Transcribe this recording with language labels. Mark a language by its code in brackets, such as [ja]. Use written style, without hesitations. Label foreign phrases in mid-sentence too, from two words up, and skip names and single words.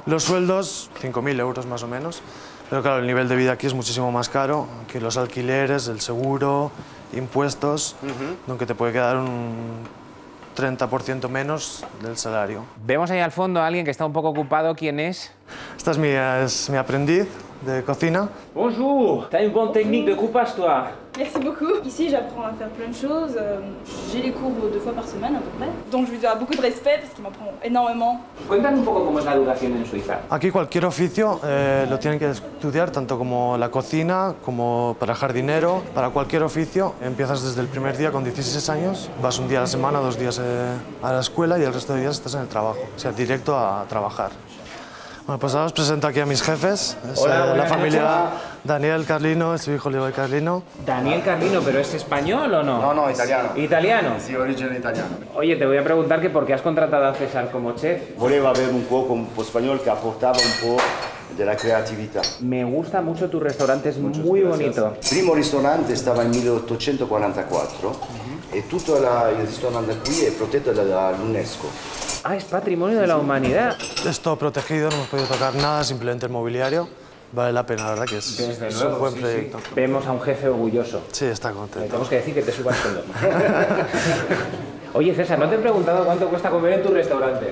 [es] Los sueldos, 5.000 euros más o menos. Pero claro, el nivel de vida aquí es muchísimo más caro que los alquileres, el seguro, impuestos, aunque te puede quedar un 30% menos del salario. Vemos ahí al fondo a alguien que está un poco ocupado. ¿Quién es? Esta es mi aprendiz de cocina. [fr] Bonjour, t'as une bonne technique de coupage, toi. Merci beaucoup. Ici, j'apprends à faire plein de choses. J'ai les cours 2 fois par semaine à peu près. Donc je lui dois beaucoup de respect parce qu'il m'apprend énormément. [es] Cuéntame un poco cómo es la educación en Suiza. Aquí cualquier oficio lo tienen que estudiar, tanto como la cocina, como para jardinero, para cualquier oficio. Empiezas desde el primer día con 16 años, vas un día a la semana, 2 días a la escuela y el resto de días estás en el trabajo, o sea, directo a trabajar. Bueno, pues ahora os presento aquí a mis jefes. Es Hola, la familia noches. Daniel Carlino, es su hijo Levi Carlino. Daniel Carlino, ¿pero es español o no? No, italiano. ¿Italiano? [it] Sì, origine italiana. [es] Oye, te voy a preguntar que por qué has contratado a César como chef. [it] Voleva avere un cuoco un po' spagnolo che apportava un po' della creatività. [es] Me gusta mucho tu restaurante, es muy bonito. [it] Il primo ristorante stava nel 1844 e tutto il ristorante qui è protetto dall'UNESCO. [es] Ah, es patrimonio de la humanidad. Es todo protegido, no hemos podido tocar nada, simplemente el mobiliario. Vale la pena, la verdad que es un buen proyecto. Vemos a un jefe orgulloso. Sí, está Le contento. tenemos que decir que te subas sueldo. Oye, César, ¿no te he preguntado cuánto cuesta comer en tu restaurante?